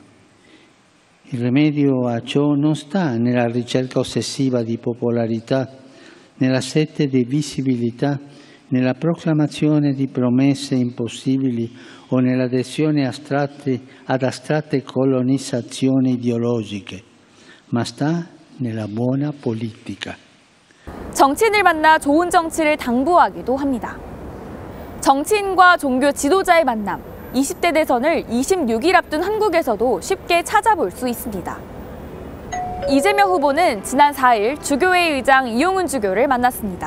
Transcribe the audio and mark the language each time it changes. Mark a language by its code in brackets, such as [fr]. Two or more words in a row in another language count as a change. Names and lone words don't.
[it] Il rimedio a ciò non sta nella ricerca ossessiva di popolarità, nella sete di visibilità, nella proclamazione di promesse impossibili o nell'adesione ad astratte colonizzazioni ideologiche, ma sta nella buona politica. [ko] 정치인을 만나 좋은 정치를 당부하기도 합니다. 정치인과 종교 지도자의 만남, 20대 대선을 26일 앞둔 한국에서도 쉽게 찾아볼 수 있습니다. 이재명 후보는 지난 4일 주교회 의장 이용훈 주교를 만났습니다.